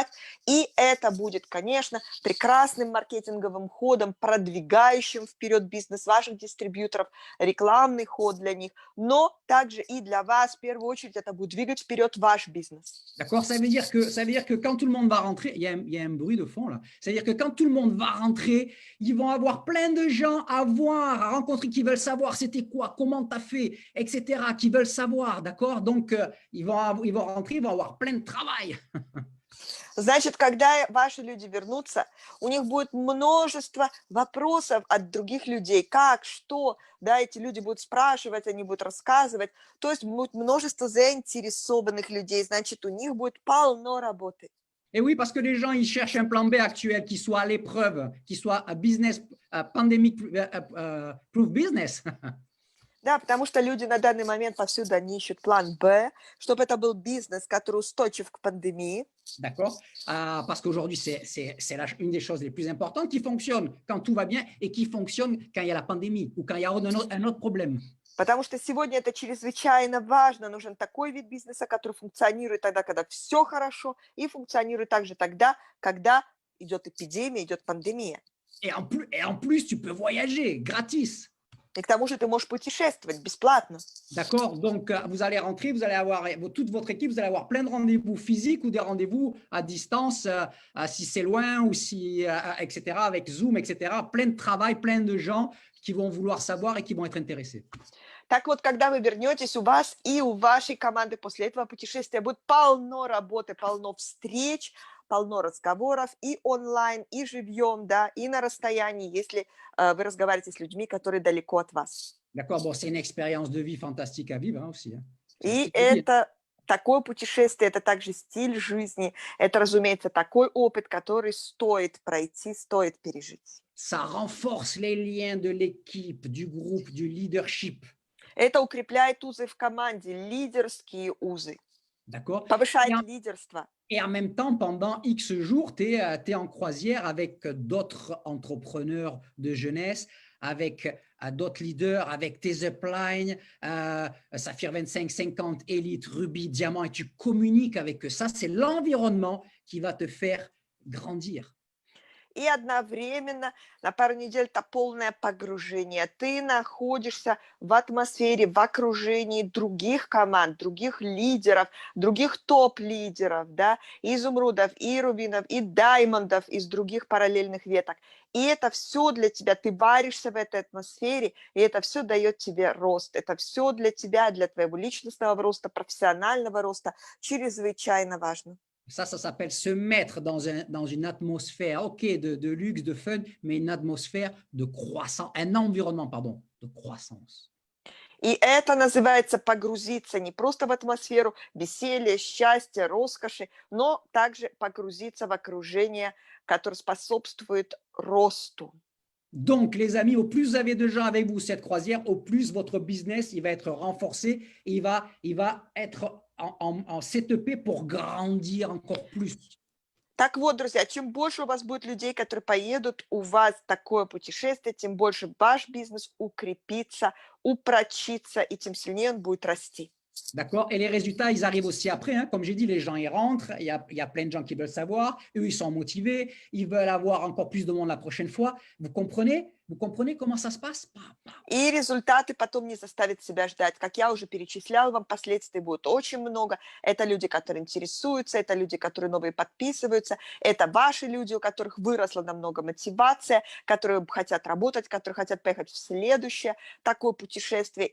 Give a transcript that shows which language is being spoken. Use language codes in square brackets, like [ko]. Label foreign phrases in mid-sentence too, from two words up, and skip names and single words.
[ru] И это будет, конечно, прекрасным маркетинговым ходом, продвигающим вперед бизнес ваших дистрибьюторов, рекламный ход для них, но также и для вас, в первую очередь, это будет двигать вперед ваш бизнес. [fr] D'accord? Ça veut dire que quand tout le monde va rentrer, il y a un bruit de fond là, c'est-à-dire que quand tout le monde va rentrer, ils vont avoir plein de gens à voir, à rencontrer, qui veulent savoir c'était quoi, comment tu as fait, etc., qui veulent savoir, d'accord? Donc, ils vont rentrer, ils vont avoir plein de travail. [ru] Значит, когда ваши люди вернутся, у них будет множество вопросов от других людей. Как, что, да, эти люди будут спрашивать, они будут рассказывать. То есть будет множество заинтересованных людей. Значит, у них будет полно работы. [fr] Et oui, parce que les gens, ils cherchent un plan B actuel qui soit à l'épreuve, qui soit un business, [en] pandemic-proof business. [ru] Да, потому что люди на данный момент повсюду, они ищут план Б, чтобы это был бизнес, который устойчив к пандемии. [fr] D'accord? Parce qu'aujourd'hui, c'est une des choses les plus importantes qui fonctionne quand tout va bien et qui fonctionne quand il y a la pandémie ou quand il y a un autre problème. [ru] Потому что сегодня это чрезвычайно важно. Нужен такой вид бизнеса, который функционирует тогда, когда все хорошо, и функционирует также тогда, когда идет эпидемия, идет пандемия. [fr] Et en plus, tu peux voyager gratis. [ru] И к тому же ты можешь путешествовать бесплатно. [fr] D'accord? Donc, vous allez rentrer, vous allez avoir toute votre équipe, vous allez avoir plein de rendez-vous physiques ou des rendez-vous à distance, si c'est loin ou si, etc., avec Zoom, etc. Plein de travail, plein de gens qui vont vouloir savoir et qui vont être intéressés. [ru] Так вот, когда вы вернетесь, у вас и у вашей команды после этого путешествия будет полно работы, полно встреч, полно разговоров и онлайн, и живьем, да, и на расстоянии, если вы разговариваете с людьми, которые далеко от вас. [fr] D'accord, bon, c'est une expérience de vie fantastique à vivre hein, aussi. Hein. [ru] И это такое путешествие, это также стиль жизни, это, разумеется, такой опыт, который стоит пройти, стоит пережить. [fr] Ça renforce les liens de l'équipe, du groupe, du leadership. [ru] Это укрепляет узы в команде, лидерские узы, [fr] D'accord? [ru] повышает [fr] Et en, [ru] лидерство. [fr] et en même temps, pendant X jours, tu es en croisière avec d'autres entrepreneurs de jeunesse, avec d'autres leaders, avec tes uplines, Saphir 25, 50, Elite, Ruby, Diamant, et tu communiques avec eux. Ça, c'est l'environnement qui va te faire grandir. [ru] И одновременно на пару недель это полное погружение. Ты находишься в атмосфере, в окружении других команд, других лидеров, других топ-лидеров, да, и изумрудов, и рубинов, и даймондов из других параллельных веток. И это все для тебя, ты варишься в этой атмосфере, и это все дает тебе рост. Это все для тебя, для твоего личностного роста, профессионального роста чрезвычайно важно. [fr] Ça s'appelle se mettre dans une atmosphère, OK, de luxe, de fun, mais une atmosphère de croissance, un environnement, pardon, de croissance. [ru] И это называется погрузиться не просто в атмосферу веселья, счастья, роскоши, но также погрузиться в окружение, которое способствует росту. [fr] Donc, les amis, au plus vous avez de gens avec vous cette croisière, au plus votre business il va être renforcé et il va être en setupé pour grandir encore plus. [ru] Так вот, друзья, чем больше у вас будет людей, которые поедут у вас в такое путешествие, тем больше ваш бизнес укрепится, упрочится, и тем сильнее он будет расти. [fr] D'accord? Et les résultats, ils arrivent aussi après. Hein. Comme j'ai dit, les gens, ils rentrent. Il y a plein de gens qui veulent savoir. Eux, ils sont motivés. Ils veulent avoir encore plus de monde la prochaine fois. Vous comprenez? Vous comprenez comment ça se passe? [ru] И результаты потом не заставят себя ждать. Как я уже перечисляла вам, последствий будет очень много. Это люди, которые интересуются, это люди, которые новые подписываются, это ваши люди, у которых выросла намного мотивация, которые хотят работать, которые хотят поехать в следующее такое путешествие.